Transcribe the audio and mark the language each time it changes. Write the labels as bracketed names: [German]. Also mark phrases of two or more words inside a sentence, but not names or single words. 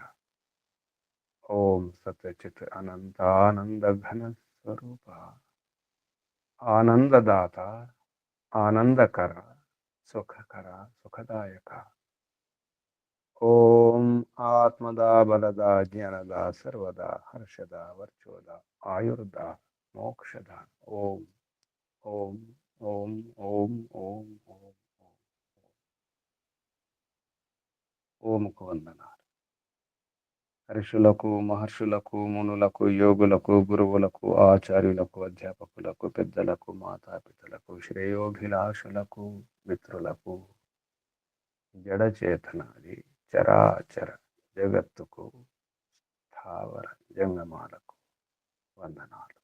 [Sanskrit] ओम सत्यचित अनंत आनंद घन स्वरूप आनंददाता आनंदकर सुखकर सुखदायक। ओम आत्मदा बलदा ज्ञानदा सर्वदा हर्षदा वर्चोदा आयुर्दा मोक्षदा। ओम ओम ओम ओम ओम ओम [Telugu] ఓముకు వందనాలు. ఋషులకు మహర్షులకు మునులకు యోగులకు గురువులకు ఆచార్యులకు అధ్యాపకులకు పెద్దలకు మాతాపితలకు శ్రేయోభిలాషులకు మిత్రులకు జడచేతనాది చరాచర జగత్తుకు స్థావర జంగమాలకు వందనాలు.